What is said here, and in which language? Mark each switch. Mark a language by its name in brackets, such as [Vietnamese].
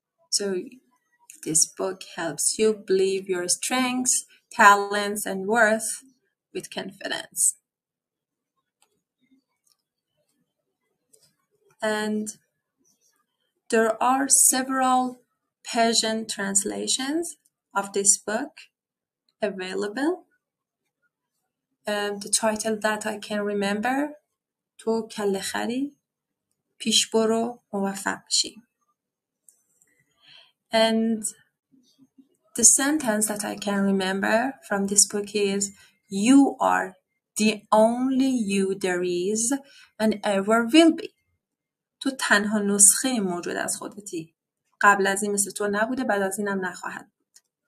[English] So this book helps you believe your strengths, talents, and worth with confidence. And there are several Persian translations of this book available. The title that I can remember, [Persian] تو کله خری پیش برو موفق شی. [English] And the sentence that I can remember from this book is, you are the only you there is and ever will be. [Persian] تو تنها نسخه موجود از خودتی. قبل از این مثل تو نبوده، بعد از اینم نخواهد بود.